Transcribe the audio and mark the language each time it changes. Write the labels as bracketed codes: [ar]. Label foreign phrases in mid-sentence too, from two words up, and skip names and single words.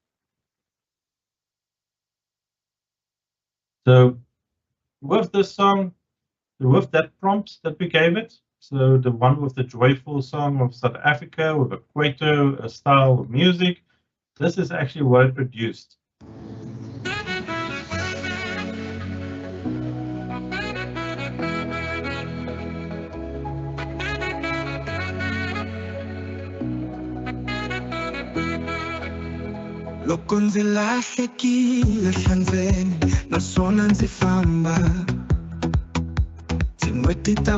[en] So with this song, with that prompt that we gave it, so the one with the joyful song of South Africa with a Kwaito style of music, this is actually what it produced. [ts] Loko ndzi lahlekile hlandzeni naswona ndzi famba tin'hweti ta